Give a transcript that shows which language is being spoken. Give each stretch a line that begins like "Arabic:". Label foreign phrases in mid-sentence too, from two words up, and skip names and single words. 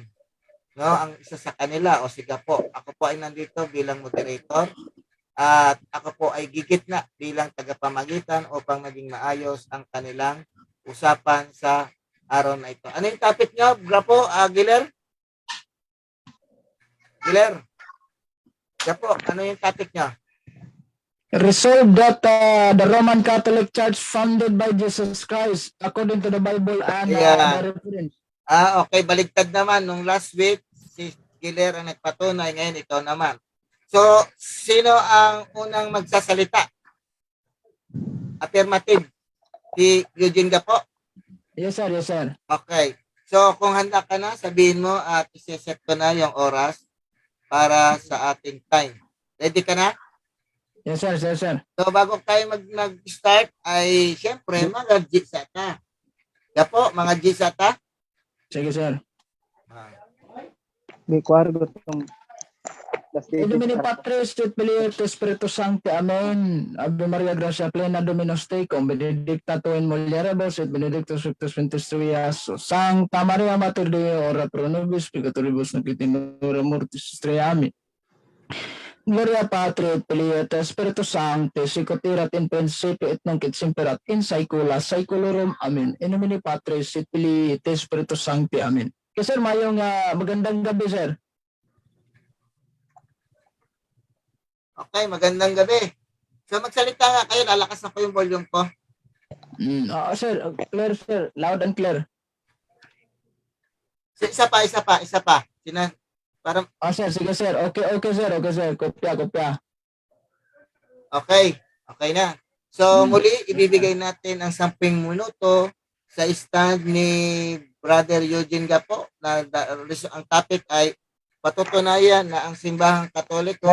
Filipino: No, ang isa sa kanila o siga po. Ako po ay nandito bilang moderator at ako po ay gigitna bilang tagapamagitan upang maging maayos ang kanilang usapan sa araw na ito. Ano yung topic nyo, Grapo, Giler? Giler? Grapo, ano yung topic nyo?
English: Resolve that the Roman Catholic Church founded by Jesus Christ according to the Bible and Yeah. the reference.
Filipino: Okay, baligtad naman. Nung last week, si Giler ang nagpatunay. Ngayon, ikaw naman. So, sino ang unang magsasalita? Affirmative. Si Eugene Gapo?
English: Yes, sir, yes, sir. Okay.
Filipino: So, kung handa ka na, sabihin mo at iseset ko na yung oras para sa ating time. Ready ka na?
English: Yes, sir, yes, sir.
Filipino: So, bago tayo mag-start, ay syempre, mga G-sata. Gapo, mga G-sata? Sige, sir. May kwargo itong
Latin: In nomine Patris et Filii et Spiritus Sancti. Amen. Ave Maria Gracia plena Dominus tecum, benedicta tu in mulieribus et benedictus fructus ventris tui, Iesus. Sancta Maria Mater Dei, ora pro nobis peccatoribus nunc et in hora mortis nostrae. Amen. Gloria Patri et Filii et Spiritus Sancti, sic ut erat in principio et nunc et semper et in saecula saeculorum. Amen. In nomine Patris et Filii et Spiritus Sancti. Amen.
Filipino: Okay, sir, mayong magandang gabi, sir. Okay, magandang gabi. So, magsalita nga kayo. Lalakas na ko yung volume ko. Sir,
English: clear, sir. Loud and clear.
Filipino: Isa pa. Para, Sir, sige, sir.
English: Okay, sir. Okay, sir.
Filipino: Kopya. okay na. So, muli, ibibigay natin ang 10 minuto sa stand ni Brother Eugene Gapo na ang topic ay patutunayan na ang simbahang Katoliko